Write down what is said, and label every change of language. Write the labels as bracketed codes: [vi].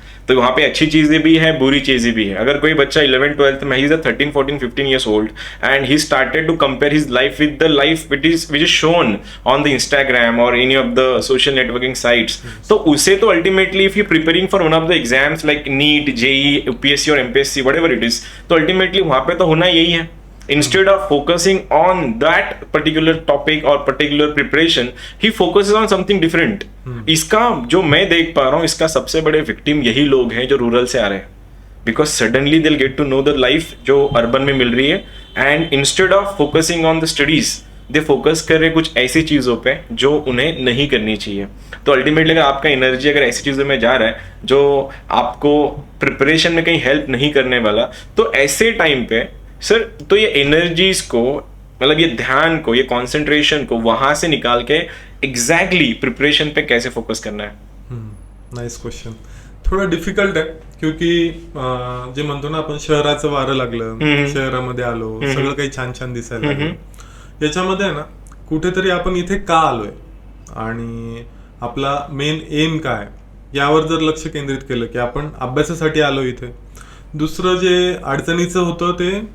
[hi] तो वहाँ पे अच्छी चीजें भी है, बुरी चीजें भी है. अगर कोई बच्चा 11th-12th में, [en] he is 13, 14, 15 years old and he started to compare his life with the life which is shown on the Instagram or any of the social networking sites, [hi] तो उसे तो [en] ultimately if you preparing for one of the exams like NEET, JEE, UPSC or MPSC whatever it is, तो ultimately [hi] वहाँ पे तो होना यही है. [en] Instead of focusing on that particular topic or particular preparation, he focuses on something different. [hi] इसका जो मैं देख पा रहा हूँ, इसका सबसे बड़े विक्टिम यही लोग हैं जो रूरल से आ रहे हैं. [en] Because suddenly they'll get to know the life [hi] जो अर्बन में मिल रही है, [en] and instead of focusing on the studies, they focus [hi] कर रहे कुछ ऐसी चीज़ों पे जो उन्हें नहीं करनी चाहिए. तो अल्टीमेटली अगर आपका एनर्जी अगर ऐसी चीज़ों में जा रहा है जो आपको प्रिपरेशन में कहीं हेल्प नहीं करने वाला, तो ऐसे टाइम पे सर तो ये एनर्जीज को, मतलब ये ध्यान को, ये कॉन्सेंट्रेशन को वहां से निकाल के एग्जैक्टली प्रिपरेशन पे कैसे फोकस करना है. [en] Nice question. [mr] थोडं डिफिकल्ट आहे क्योंकि जे म्हणतो ना आपण शहराचं वारं लागलं, शहरामध्ये आलो, सगळं काही छान छान दिसायला लागलं. याच्यामध्ये आहे ना कुठेतरी आपण इथे का आलोय आणि आपला मेन एम काय यावर जर लक्ष केंद्रित केलं की आपण अभ्यासासाठी आलो इथे. दुसरं जे अडचणीचं होतं ते